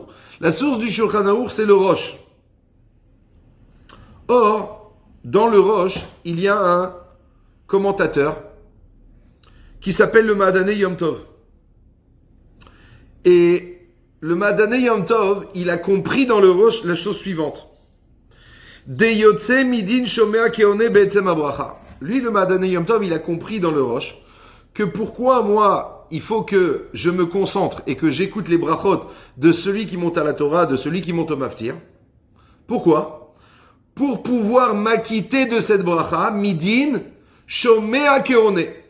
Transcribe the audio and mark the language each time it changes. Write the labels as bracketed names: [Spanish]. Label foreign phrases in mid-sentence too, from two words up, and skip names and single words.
[French] La source du Shulchan Aruch, c'est le Rosh. Or, dans le Rosh, il y a un commentateur qui s'appelle le Ma'adaneh Yom Tov. Et le Ma'adaneh Yom Tov, il a compris dans le Rosh la chose suivante. [Hebrew] דיוצא מדין שומע כעונה בעצם הברכה. [French] Lui, le Ma'adaneh Yom Tov, il a compris dans le Rosh que pourquoi moi, il faut que je me concentre et que j'écoute les brachot de celui qui monte à la Torah, de celui qui monte au Maftir. Pourquoi? Pour pouvoir m'acquitter de cette bracha, [Hebrew] מדין שומע כעונה.